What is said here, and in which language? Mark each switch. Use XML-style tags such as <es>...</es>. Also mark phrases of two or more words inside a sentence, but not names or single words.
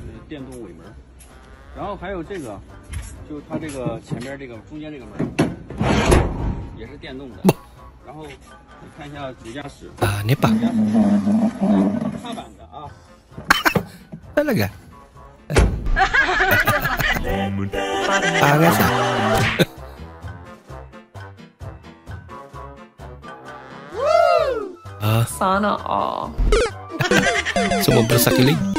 <zh>电动尾门，然后还有这个，就它这个前面这个中间这个门也是电动的。然后你看一下主驾驶啊，你吧？踏板的啊。</zh> <tl>Talaga? Pagas ah. Sana all. Sumobra sa kilig.</tl>